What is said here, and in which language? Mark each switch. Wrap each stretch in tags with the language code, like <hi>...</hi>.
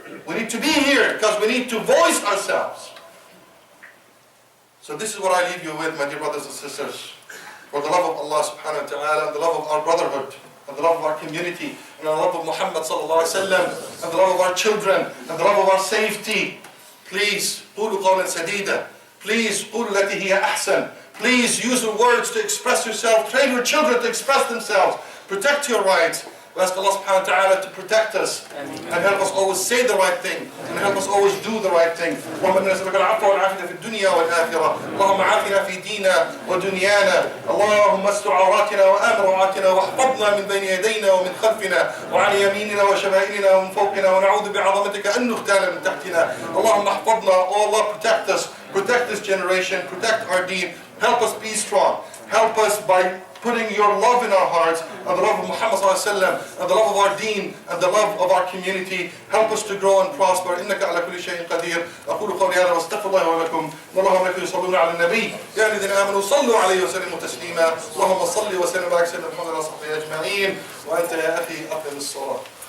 <en>We need to be here because we need to voice ourselves. So this is what I leave you with, my dear brothers and sisters. For the love of Allah subhanahu wa ta'ala, and the love of our brotherhood, and the love of our community, and the love of Muhammad sallallahu alayhi wa sallam, and the love of our children, and the love of our safety.</en> <ar>Please, قولوا قولا سديدا. Please, قولوا التي هي أحسن.</ar> <en>Please use your words to express yourself. Train your children to express themselves. Protect your rights. We ask Allah subhanahu wa ta'ala to protect us and help us always say the right thing and help us always do the right thing.</en> <ar>اللهم إنا نسألك العفو والعافية في الدنيا والآخرة. اللهم عافنا في ديننا ودنيانا. اللهم استر عوراتنا وآمن روعاتنا واحفظنا من بين يدينا ومن خلفنا وعن يميننا وشمائلنا ومن فوقنا ونعوذ بعظمتك أن نغتال من تحتنا. اللهم احفظنا.</ar> <en>Oh Allah, protect us. Protect this generation. Protect our deen. Help us be strong. Help us by putting your love in our hearts, and the love of Muhammad sallallahu alaihi wasallam, and the love of our deen, and the love of our community. Help us to grow and prosper.</en> <ar>إنك على كل شيء قدير. أقول قولي هذا واستغفر الله ولكم. والله وملائكته يصلون على النبي. يا الذين آمنوا صلوا عليه وسلموا تسليما. اللهم صل وسلم وبارك سيدنا محمد وعلى آله وصحبه أجمعين. وأنت يا أخي أقم الصلاة.</ar>